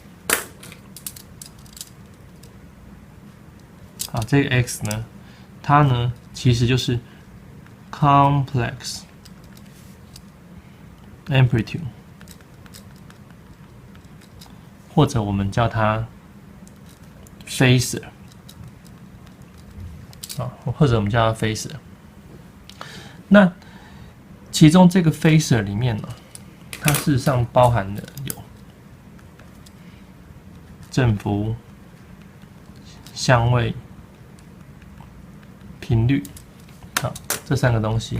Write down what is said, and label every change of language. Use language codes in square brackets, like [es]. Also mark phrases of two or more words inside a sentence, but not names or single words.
[zh] 這個 x 呢，它呢其實就是 [en] complex amplitude， [zh] 或者我們叫它 phasor， 或者我們叫它 phasor。那其中這個 phasor 裡面呢，它事實上包含的有振幅、相位、頻率，好，這三個東西。